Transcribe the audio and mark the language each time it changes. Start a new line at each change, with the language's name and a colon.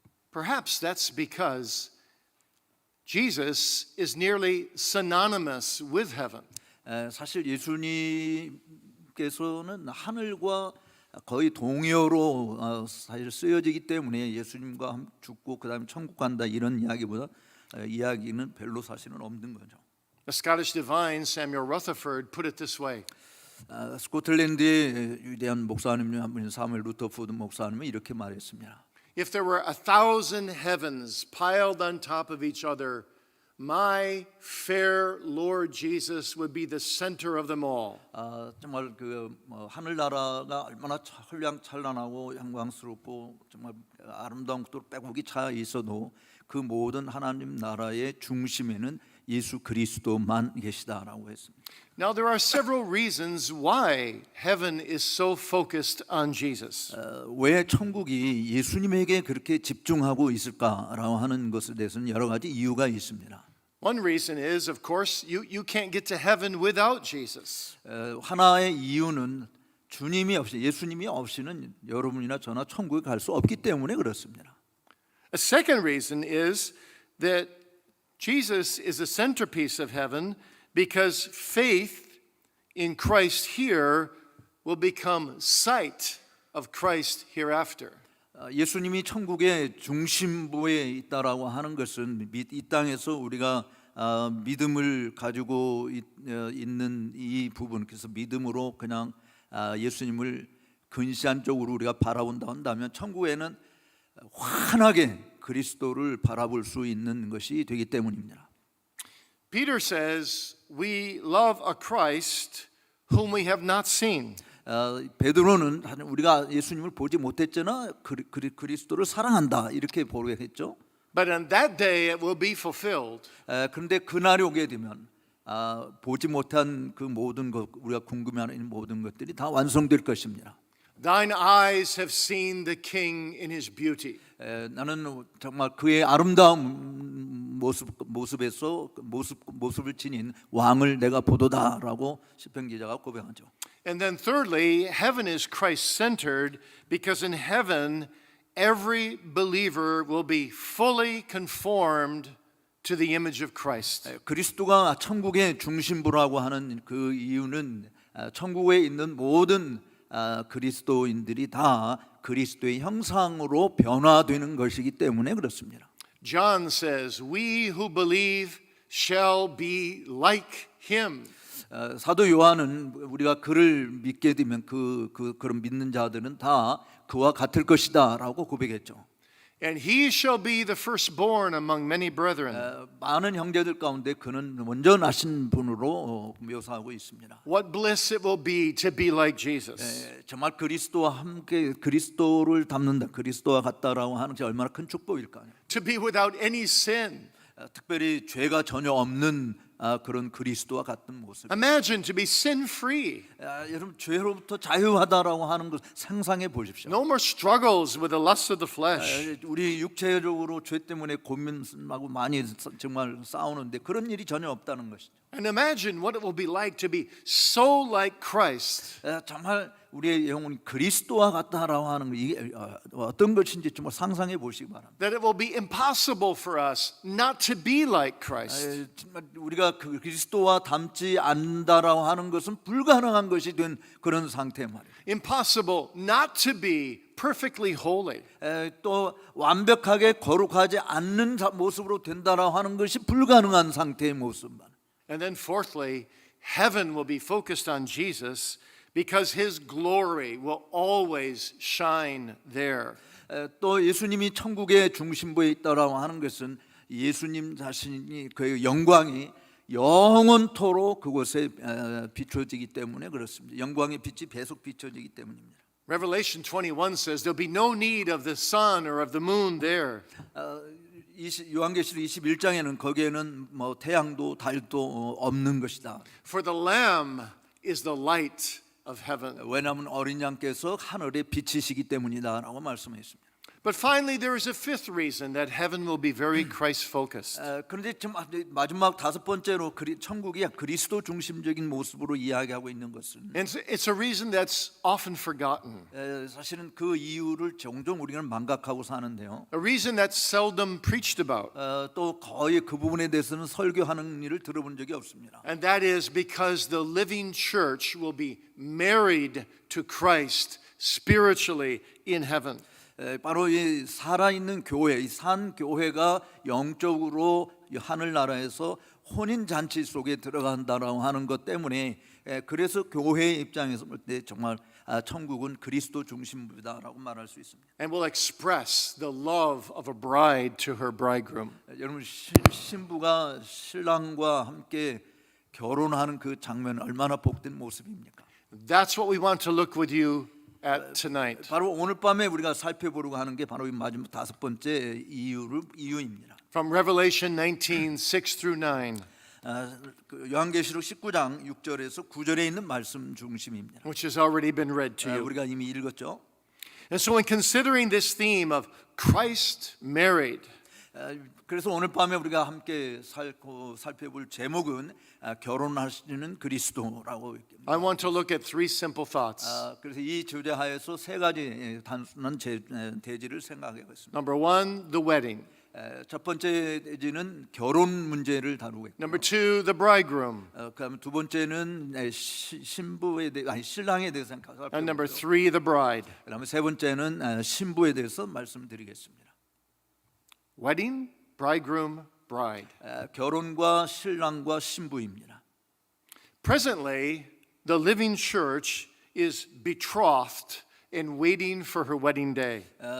English: Perhaps that's because Jesus is nearly synonymous with heaven.
Korean: 사실 예수님께서는 하늘과 거의 동의어로 사실 쓰여지기 때문에 예수님과 죽고 그다음에 천국 간다 이런 이야기보다 이야기는 별로 사실은 없는 거죠.
English: The Scottish divine Samuel Rutherford put it this way.
Korean: 스코틀랜드의 위대한 목사님 한 분인 사무엘 루터포드 목사님은 이렇게 말했습니다.
English: If there were 1,000 heavens piled on top of each other, my fair Lord Jesus would be the center of them all.
Korean: 정말 하늘나라가 얼마나 찬란하고 영광스럽고 정말 아름다운 것도 빼곡히 차 있어도 그 모든 하나님 나라의 중심에는 예수 그리스도만 계시다라고 했습니다.
English: Now there are several reasons why heaven is so focused on Jesus.
Korean: 왜 천국이 예수님에게 그렇게 집중하고 있을까라고 하는 것에 대해서는 여러 가지 이유가 있습니다.
English: One reason is, of course, you can't get to heaven without Jesus.
Korean: 하나의 이유는 주님이 없이 예수님이 없이는 여러분이나 저나 천국에 갈 수 없기 때문에 그렇습니다.
English: A second reason is that Jesus is the centerpiece of heaven because faith in Christ here will become sight of Christ hereafter.
Korean: 예수님이 천국의 중심부에 있다라고 하는 것은 이 땅에서 우리가 믿음을 가지고 있는 이 부분, 그래서 믿음으로 그냥 예수님을 근시한 쪽으로 우리가 바라본다 한다면 천국에는 환하게 그리스도를 바라볼 수 있는 것이 되기 때문입니다.
English: Peter says, "We love a Christ whom we have not seen."
Korean: 베드로는 우리가 예수님을 보지 못했잖아 그리스도를 사랑한다 이렇게 보겠죠.
English: But on that day it will be fulfilled.
Korean: 그런데 그날이 오게 되면 보지 못한 그 모든 것 우리가 궁금해하는 모든 것들이 다 완성될 것입니다.
English: Thine eyes have seen the King in his beauty.
Korean: 나는 정말 그의 아름다운 모습을 지닌 왕을 내가 보도다라고 시편 기자가 고백하죠.
English: And then thirdly, heaven is Christ-centered because in heaven every believer will be fully conformed to the image of Christ.
Korean: 그리스도가 천국의 중심부라고 하는 그 이유는 천국에 있는 모든 그리스도인들이 다 그리스도의 형상으로 변화되는 것이기 때문에 그렇습니다.
English: John says, "We who believe shall be like him."
Korean: 사도 요한은 우리가 그를 믿게 되면 그런 믿는 자들은 다 그와 같을 것이다라고 고백했죠.
English: And he shall be the firstborn among many brethren.
Korean: 많은 형제들 가운데 그는 먼저 나신 분으로 묘사하고 있습니다.
English: What bliss it will be to be like Jesus.
Korean: 정말 그리스도와 함께 그리스도를 닮는다, 그리스도와 같다라고 하는 게 얼마나 큰 축복일까요?
English: To be without any sin.
Korean: 특별히 죄가 전혀 없는 그런 그리스도와 같은 모습.
English: Imagine to be sin-free.
Korean: 여러분 죄로부터 자유하다라고 하는 것 상상해 보십시오.
English: No more struggles with the lusts of the flesh.
Korean: 우리 육체적으로 죄 때문에 고민하고 많이 정말 싸우는데 그런 일이 전혀 없다는 것이죠.
English: And imagine what it will be like to be so like Christ.
Korean: 정말 우리의 영혼이 그리스도와 같다라고 하는 거 이게 어떤 것인지 정말 상상해 보시기 바랍니다.
English: That it will be impossible for us not to be like Christ.
Korean: 정말 우리가 그 그리스도와 닮지 않는다라고 하는 것은 불가능한 것이 된 그런 상태 말이에요.
English: Impossible not to be perfectly holy.
Korean: 또 완벽하게 거룩하지 않는 모습으로 된다라고 하는 것이 불가능한 상태의 모습만.
English: And then fourthly, heaven will be focused on Jesus because his glory will always shine there.
Korean: 또 예수님이 천국의 중심부에 있다라고 하는 것은 예수님 자신이 그 영광이 영원토록 그곳에 비춰지기 때문에 그렇습니다. 영광의 빛이 계속 비춰지기 때문입니다.
English: Revelation 21 says there'll be no need of the sun or of the moon there.
Korean: 요한계시록 21장에는 거기에는 뭐 태양도 달도 없는 것이다.
English: For the Lamb is the light of heaven.
Korean: 왜냐하면 어린 양께서 하늘에 비치시기 때문이다라고 말씀했습니다.
English: But finally, there is a fifth reason that heaven will be very Christ-focused.
Korean: 그런데 지금 마지막 다섯 번째로 천국이 그리스도 중심적인 모습으로 이야기하고 있는 것은
English: And it's a reason that's often forgotten.
Korean: 사실은 그 이유를 종종 우리는 망각하고 사는데요.
English: A reason that's seldom preached about.
Korean: 또 거의 그 부분에 대해서는 설교하는 일을 들어본 적이 없습니다.
English: And that is because the living church will be married to Christ spiritually in heaven.
Korean: 바로 이 살아있는 교회, 이 산 교회가 영적으로 하늘나라에서 혼인 잔치 속에 들어간다라고 하는 것 때문에 그래서 교회의 입장에서 볼 때 정말 천국은 그리스도 중심부다라고 말할 수 있습니다.
English: And will express the love of a bride to her bridegroom.
Korean: 여러분 신부가 신랑과 함께 결혼하는 그 장면 얼마나 복된 모습입니까?
English: That's what we want to look with you at tonight.
Korean: 바로 오늘 밤에 우리가 살펴보려고 하는 게 바로 이 마지막 다섯 번째 이유입니다.
English: From Revelation 19, 6 through 9,
Korean: 요한계시록 19장 6절에서 9절에 있는 말씀 중심입니다.
English: which has already been read to you.
Korean: 우리가 이미 읽었죠.
English: And so in considering this theme of Christ married,
Korean: 그래서 오늘 밤에 우리가 함께 살펴볼 제목은 결혼하시는 그리스도라고.
English: I want to look at three simple thoughts.
Korean: 그래서 이 주제하에서 세 가지 단순한 대지를 생각해보겠습니다.
English: Number one, the wedding.
Korean: 첫 번째 대지는 결혼 문제를 다루겠고.
English: Number two, the bridegroom.
Korean: 그다음 두 번째는 신부에 대해 신랑에 대해서 살펴보고.
English: And number three, the bride.
Korean: 그다음에 세 번째는 신부에 대해서 말씀드리겠습니다.
English: Wedding, bridegroom, bride.
Korean: 결혼과 신랑과 신부입니다.
English: Presently, the living church is betrothed and waiting for her wedding day.